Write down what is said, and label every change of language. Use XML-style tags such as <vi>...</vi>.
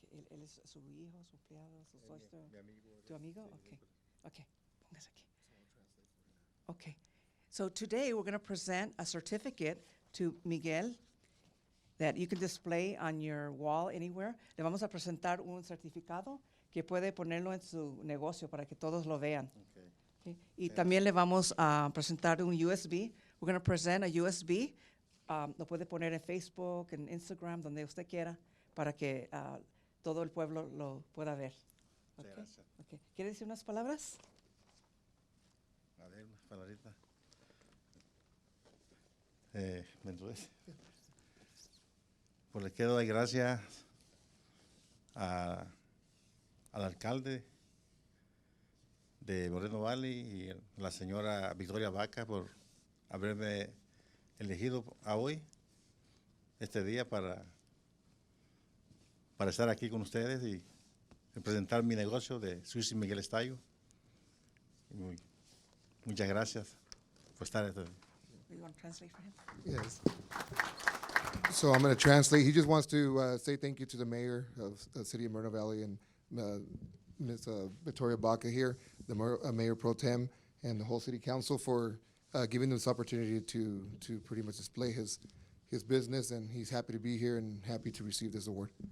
<es>Él es su hijo, su empleado, su socio. ¿Tu amigo? Okay. Okay. Póngase aquí. Okay.</es> <en>So today we're going to present a certificate to Miguel that you can display on your wall anywhere.</en> <es>Le vamos a presentar un certificado que puede ponerlo en su negocio para que todos lo vean.</es> <en>Okay. Okay.</en> <es>Y también le vamos a presentar un USB.</es> <en>We're going to present a USB.</en> <es>Lo puede poner en Facebook, en Instagram, donde usted quiera, para que todo el pueblo lo pueda ver.</es> <en>Okay.</en> <es>Gracias.</es> <en>Okay.</en> <es>¿Quiere decir unas palabras? A ver, unas palabritas. ¿Me entiendes? Pues le quiero dar gracias al alcalde de Moreno Valley y a la señora Victoria Vaca por haberme elegido a hoy, este día, para estar aquí con ustedes y presentar mi negocio de Sushi Miguel Style. Muchas gracias por estar este día.</es> <en>You want to translate for him? Yes. So I'm going to translate. He just wants to say thank you to the mayor of the city of Moreno Valley and Ms. Victoria Baca here, the mayor pro tem, and the whole city council for giving us this opportunity to pretty much display his business, and he's happy to be here and happy to receive this award.</en>